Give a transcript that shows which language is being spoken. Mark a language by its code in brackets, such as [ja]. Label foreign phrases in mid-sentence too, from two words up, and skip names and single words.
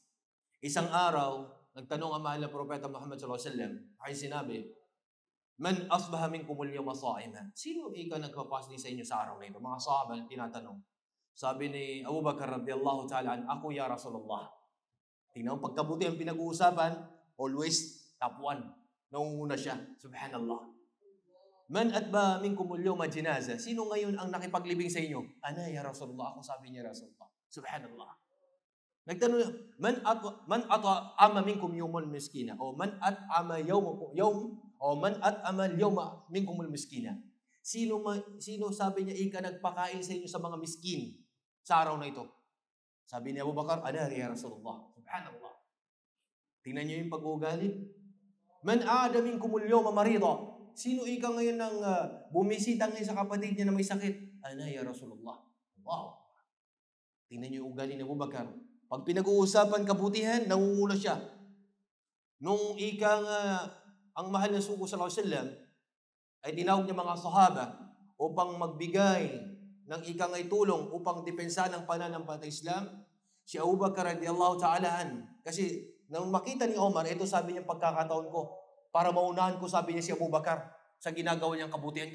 [tl] Isang araw, nagtanong ang mahal na Propeta Muhammad [ar] صلى الله عليه وسلم, ay sinabi, "من أصبح منكم اليوم صائما?" [tl] Sino ika nagpapasning sa inyo sa araw na ito? Mga sahaba tinatanong. Sabi ni Abu Bakar [ar] رضي الله تعالى, [tl] "Ako [ar] يا رسول الله." [tl] Tingnan mo, pagkabuti ang pinag-uusapan, [en] always top 1. [tl] Nangunguna siya. Subhanallah. [ar] من تبع منكم اليوم جنازة. [tl] Sino ngayon ang nakipaglibing sa inyo? [ar] أنا يا رسول الله. [tl] Ako, sabi niya Rasulullah. Subhanallah. [ar] Nagtanong, من أطعم منكم يوم المسكين, o من أطعم من أطعم اليوم منكم المسكين. [tl] Sino sabi niya ika nagpakain sa inyo sa mga miskin sa araw na ito? Sabi ni Abu Bakar, [ar] أنا يا رسول الله. [tl] Subhanallah. Tingnan niyo yung pag-uugali. [ar] من عاد منكم اليوم مريضا. [tl] Sino ika ngayon nang bumisita ngayon sa kapatid niya na may sakit? [ar] أنا يا رسول الله. [tl] Wow. Tingnan niyo yung ugali ni Abu Bakar. Pag pinag-uusapan kabutihan, nangunguna siya. Nung ika nga ang mahal na sugo [ar] صلى الله عليه وسلم [tl] ay tinawag niya mga sahaba upang magbigay ng ika nga'y tulong upang depensa ng pananampalataya Islam, si Abu Bakar [ar] رضي الله تعالى [tl] kasi nang makita ni Omar, ito sabi niya pagkakataon ko, para maunahan ko, sabi niya si Abu Bakar sa ginagawa niyang kabutihan.